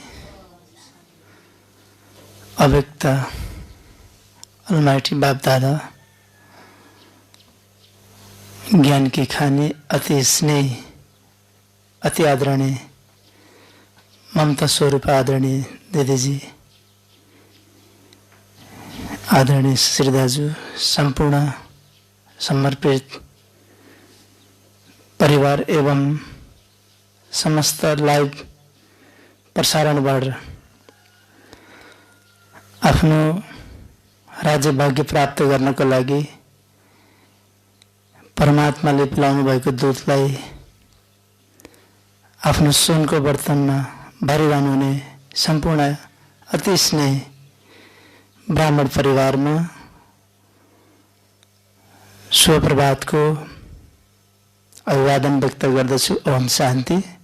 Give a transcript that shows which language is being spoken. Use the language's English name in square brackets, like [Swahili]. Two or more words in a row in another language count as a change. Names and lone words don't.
[Hindi] अव्यक्त अलमाइटी बाप दादा ज्ञान की खानी, अति स्नेह, अति आदरणीय ममता स्वरूप आदरणीय दीदी जी, [Nepali] आदरणीय श्री दाजु, संपूर्ण समर्पित परिवार एवं समस्त लाइभ प्रसारणबाट आफ्नो राज्य भाग्य प्राप्त गर्नको लागि परमात्माले पिलाउनु भएको दूधलाई आफ्नो सुनको बर्तनमा भरिरहनु हुने सम्पूर्ण अति स्नेह ब्राह्मण परिवारमा शुभप्रभातको अभिवादन व्यक्त गर्दछु। ओम शान्ति।